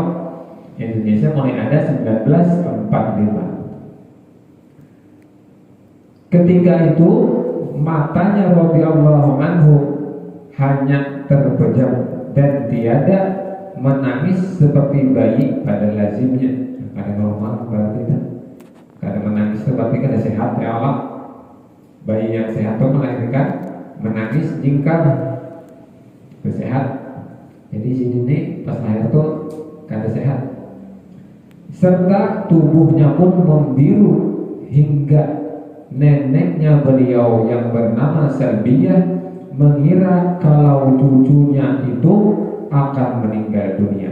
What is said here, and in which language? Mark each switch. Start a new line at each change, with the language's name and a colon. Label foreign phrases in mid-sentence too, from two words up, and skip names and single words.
Indonesian: Indonesia mulai ada 1945. Ketika itu matanya
Arabic: رضي الله عنه
Indonesian: hanya terpejam dan tiada menangis seperti bayi pada lazimnya.
Banjar: Kada normal berarti kan? Kada menangis itu berarti kada sehat
Arabic: يا الله.
Indonesian: Bayi yang sehat itu melahirkan menangis jingkar sehat.
Banjar: Jadi sini nih pas lahir tuh kada sehat.
Indonesian: Serta tubuhnya pun membiru hingga neneknya beliau yang bernama Salbiyah mengira kalau cucunya itu akan meninggal dunia.